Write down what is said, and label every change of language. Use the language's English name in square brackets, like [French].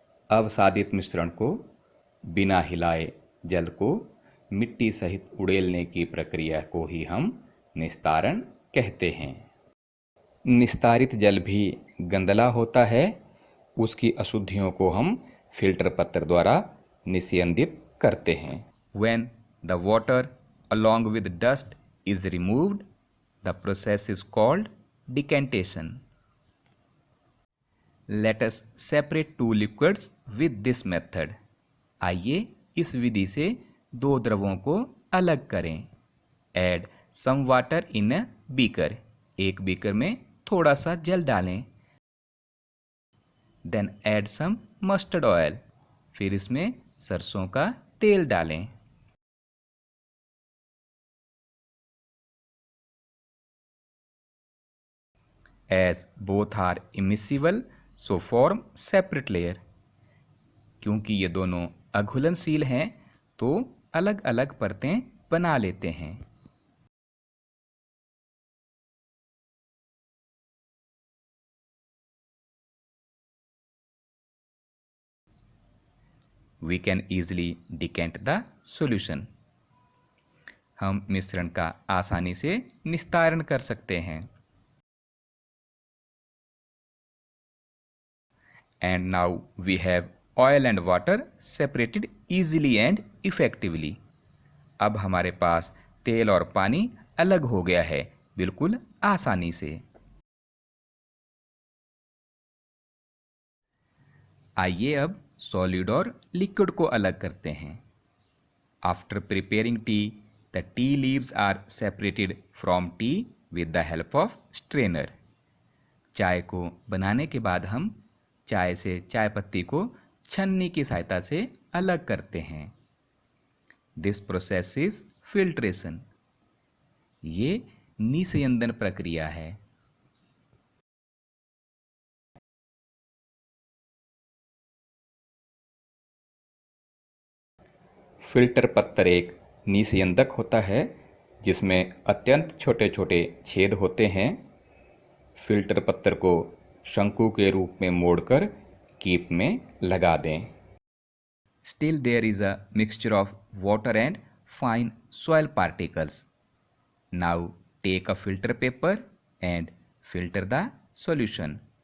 [Hindi] अवसादित मिश्रण को बिना हिलाए जल को मिट्टी सहित उड़ेलने की प्रक्रिया को ही हम निस्तारण कहते हैं। निस्तारित जल भी गंदला होता है, उसकी अशुद्धियों को हम फिल्टर पत्र द्वारा निस्यंदित करते हैं। [English] When the water along with dust is removed, the process is called decantation. Let us separate two liquids with this method. [Hindi] आइए इस विधि से दो द्रवों को अलग करें। [English] Add some water in a beaker. [Hindi] एक बीकर में थोड़ा सा जल डालें। [English] Then add some mustard oil. [Hindi] फिर इसमें सरसों का तेल डालें। [English] As both are immiscible, so form separate layer. [Hindi] क्योंकि ये दोनों अघुलनशील हैं, तो अलग अलग परतें बना लेते हैं। [English] We can easily decant the solution. [Hindi] हम मिश्रण का आसानी से निस्तारण कर सकते हैं। [English] And now we have oil and water separated easily and effectively. [Hindi] अब हमारे पास तेल और पानी अलग हो गया है, बिल्कुल आसानी से। आइए अब सॉलिड और लिक्विड को अलग करते हैं। [English] After preparing tea, the tea leaves are separated from tea with the help of strainer. [Hindi] चाय को बनाने के बाद हम चाय से चाय पत्ती को छन्नी की सहायता से अलग करते हैं। [English] This process is filtration. [Hindi] ये निस्यंदन प्रक्रिया है। फिल्टर पत्थर एक निस्यंदक होता है जिसमें अत्यंत छोटे छोटे छेद होते हैं। फिल्टर पत्थर को शंकु के रूप में मोड़कर कीप में लगा दें। [English] Still there is a mixture of water and fine soil particles. Now take a filter paper and filter the solution.